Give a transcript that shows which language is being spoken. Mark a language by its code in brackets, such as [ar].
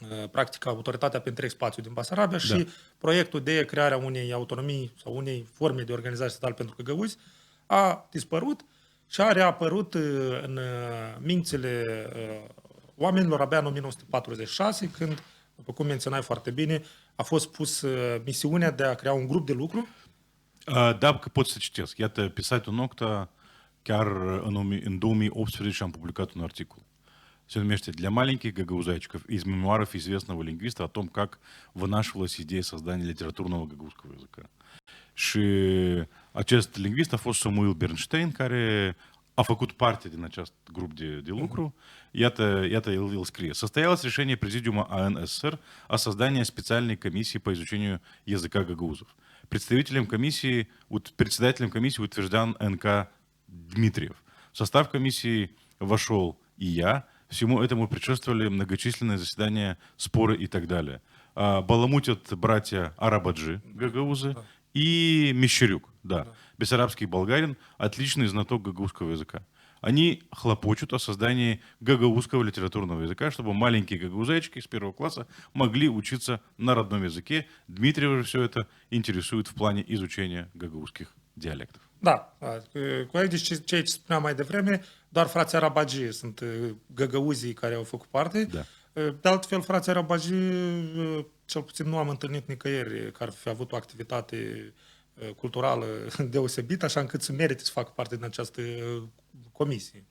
[ro] practic autoritatea pe întreg spațiul din Basarabia și proiectul de crearea unei autonomii sau unei forme de organizare statală pentru găgăuzi a dispărut și a reapărut în mințile oamenilor abia în 1946, când, după cum menționai foarte bine, a fost pus misiunea de a crea un grup de lucru. Da, că pot să citesc. Iată, pe site-ul Nocta, chiar în 2018 am publicat un articol. се numește [ru] «Для маленьких гагаузайчиков» из мемуаров известного лингвиста о том, как вынашивалась идея создания литературного гагаузского языка. [ro] Și acest lingvist a fost Samuel Bernstein, care a făcut parte din acest grup de lucru. Iată el scrie. [ru] Состоялось решение Президиума АН СССР о создании специальной комиссии по изучению языка гагаузов. Председателем комиссии утвержден Н.К. Дмитриев. В состав комиссии вошел и я. Всему этому предшествовали многочисленные заседания, споры и так далее. Баламутят братья Арабаджи, гагаузы, и Мещерюк, да, бессарабский болгарин, отличный знаток гагаузского языка. Они хлопочут о создании гагаузского литературного языка, чтобы маленькие гагаузайчики с первого класса могли учиться на родном языке. Дмитриева же все это интересует в плане изучения гагаузских диалектов. [ro] Da, corect, deci ce spuneam mai devreme, doar frații Arabagi sunt găgăuzii care au făcut parte. Da. De altfel, frații Arabagi, cel puțin nu am întâlnit nicăieri care ar fi avut o activitate culturală deosebită, așa încât să merite să facă parte din această comisie.